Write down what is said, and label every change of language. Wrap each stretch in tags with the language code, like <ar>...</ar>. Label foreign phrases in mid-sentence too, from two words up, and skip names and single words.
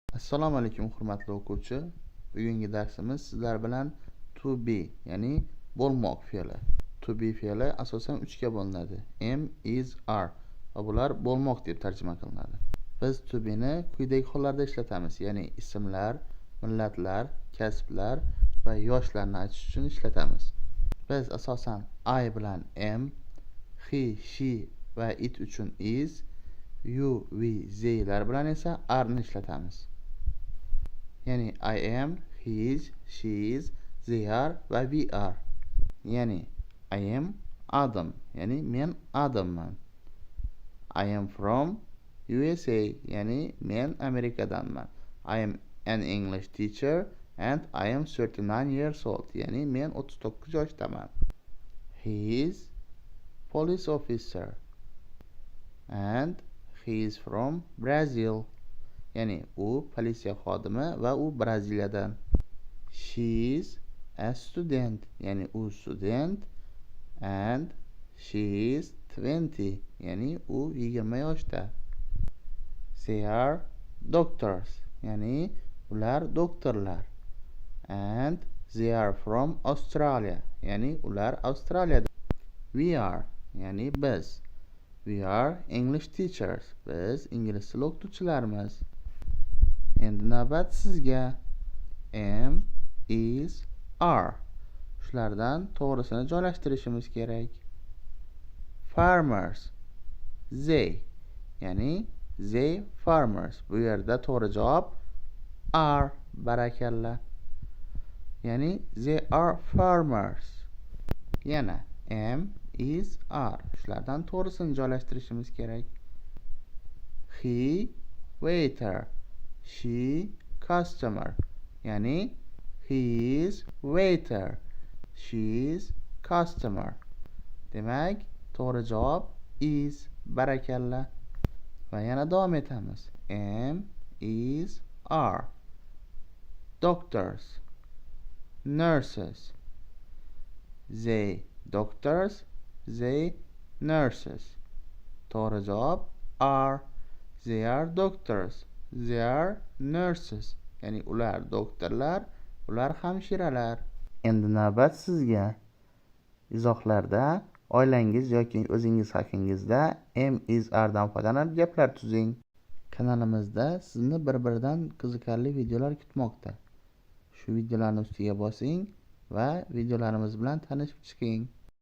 <uz>Assalomu alaykum hurmatli o'quvchi. Bugungi darsimiz sizlar bilan</uz> <en>to be,</en> <uz>ya'ni bo'lmoq fe'li.</uz> <en>To be</en> <uz>fe'li asosan 3 ga bo'linadi.</uz> <en>Am, is, are</en> <uz>va bular bo'lmoq deb tarjima qilinadi. Biz</uz> <en>to be</en> <uz>ni quyidagi hollarda ishlatamiz, ya'ni ismlar, millatlar, kasblar va yoshlarni aytish uchun ishlatamiz. Biz asosan I bilan am,</uz> <en>he, she</en> <uz>va it uchun is,</uz> <en>you, we, they</en> <uz>lar bilan esa are ni ishlatamiz.</uz> <en>Ya'ni I am, he is, she is, they are va we are. Ya'ni I am Adam,</en> <uz>ya'ni men Adamman.</uz> <en>I am from USA,</en> <uz>ya'ni men Amerikadanman.</uz> <en>I am an English teacher and I am 39 years old,</en> <uz>ya'ni men 39 yoshdaman.</uz> <en>He is police officer and he is from Brazil.</en> <uz>Ya'ni u politsiya xodimi va u Braziliyadan.</uz> <en>She is a student,</en> <uz>ya'ni u student</uz> <en>and she is</en> <uz>20, ya'ni u 20 yoshda.</uz> <en>They are doctors,</en> <uz>ya'ni ular doktorlar.</uz> <en>And they are from Australia,</en> <uz>ya'ni ular Avstraliyada.</uz> <en>We are,</en> <uz>ya'ni biz.</uz> <en>We are English teachers,</en> <uz>biz ingliz tili o'qituvchilarimiz. Endi navbat sizga.</uz> <en>Am, is, are.</en> <uz>Shulardan to'g'risini joylashtirishimiz kerak.</uz> <en>Farmers, they, ya'ni they farmers.</en> <uz>Bu yerda to'g'ri javob are, barakalla.</uz> <en>Ya'ni they are farmers. Yana am, is, are.</en> <uz>Shulardan to'g'risini joylashtirishimiz kerak.</uz> <en>He, waiter. She, customer. Ya'ni he is waiter, she is customer.</en> <uz>Demak, to'g'ri javob is, barakalla. Va yana davom etamiz.</uz> <en>Am, is, are. Doctors, nurses. They doctors, they nurses.</en> <uz>To'g'ri javob are.</uz> <en>They are doctors, they are nurses.</en> <uz>Ya'ni ular doktorlar, ular hamshiralar. Endi navbat sizga. Izohlarda oilangiz yoki o'zingiz haqingizda</uz> <en>am, is, are</en> <uz>dan foydalanib gaplar tuzing. Kanalimizda sizni bir-biridan qiziqarli videolar kutmoqda. Shu videolarni ustiga bosing va videolarimiz bilan tanishib chiqing.</uz>